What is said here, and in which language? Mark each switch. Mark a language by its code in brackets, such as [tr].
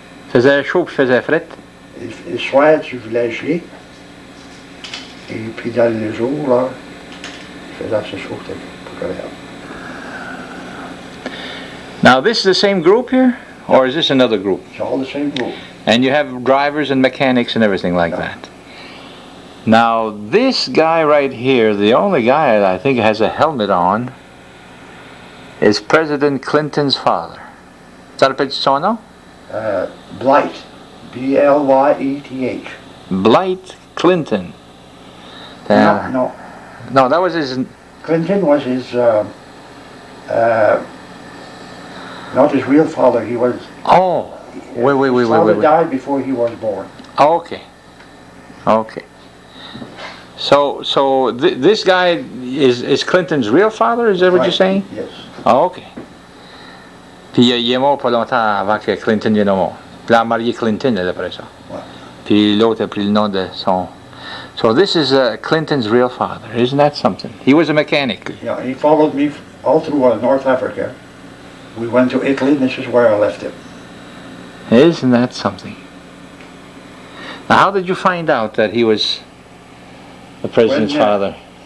[fr] Faisait chaud puis faisait fret. Le soir, tu voulais geler, et puis dans le jour, là, il faisait assez chaud, c'était pas agréable. [en] Now this is the same group here? Or is this another group? It's all the same group. And you have drivers and mechanics and everything like that. Now this guy right here, the only guy that I think has a helmet on, is President Clinton's father. [fr] Ça rappelle son nom? [en] Blight. B-L-Y-E-T-H. Blight Clinton. No. No, that was his... Clinton was his, not his real father. He was... Oh, wait. His father died before he was born. Oh, okay. So this guy is Clinton's real father? Is that what you're saying? Yes. Oh, okay. [fr] Puis il est mort pas longtemps avant que Clinton vienne au monde. Puis il a marié Clinton après ça. Ouais. Puis l'autre a pris le nom de son... [en] So this is Clinton's real father. Isn't that something? He was a mechanic. Yeah, he followed me all through North Africa. We went to Italy, and this is where I left him. Isn't that something? Now, how did you find out that he was the president's father?